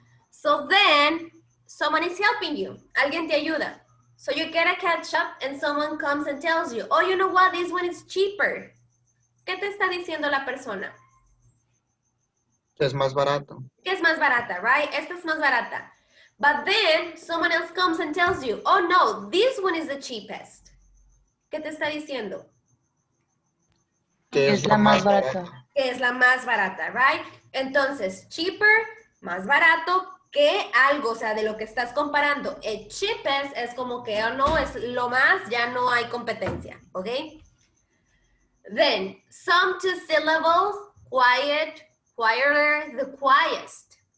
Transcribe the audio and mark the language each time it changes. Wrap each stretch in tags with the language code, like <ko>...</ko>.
<en>So then, someone is helping you.</en> <es>Alguien te ayuda.</es> <en>So you get a ketchup and someone comes and tells you, oh, you know what, this one is cheaper.</en> <es>¿Qué te está diciendo la persona? Es más barato. Que es más barata, right? Esta es más barata.</es> <en>But then someone else comes and tells you, oh no, this one is the cheapest.</en> <es>¿Qué te está diciendo? Que es la más barata. Que es la más barata, right? Entonces, cheaper, más barato que algo, o sea, de lo que estás comparando. El cheapest es como que, oh no, es lo más, ya no hay competencia, ¿ok?</es> <en>Then, some two syllables, quiet, quieter, the quietest.</en>